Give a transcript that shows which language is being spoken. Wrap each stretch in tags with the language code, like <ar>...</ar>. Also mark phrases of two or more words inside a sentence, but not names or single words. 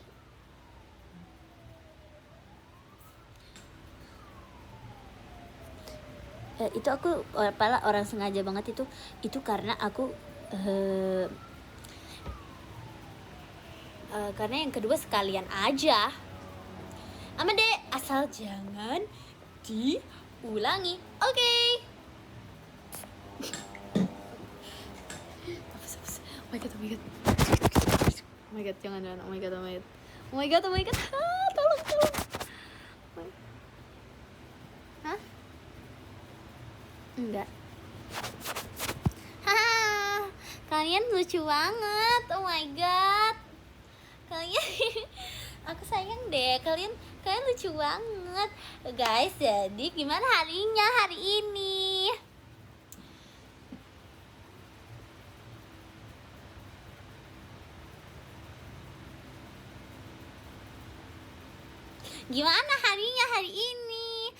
<id>Itu aku orang sengaja banget itu karena aku karena yang kedua sekalian aja. Amade, asal jangan diulangi. Oke.</id> <en>Oh my god. Oh my god, jangan. Oh my god.</en> <id>Tolong. Hah? Enggak. Haha, kalian lucu banget.</id> <en>Oh my god.</en> <id>Kalian aku sayang deh. Kalian lucu banget. Guys, jadi gimana harinya hari ini? Gimana harinya hari ini?</id>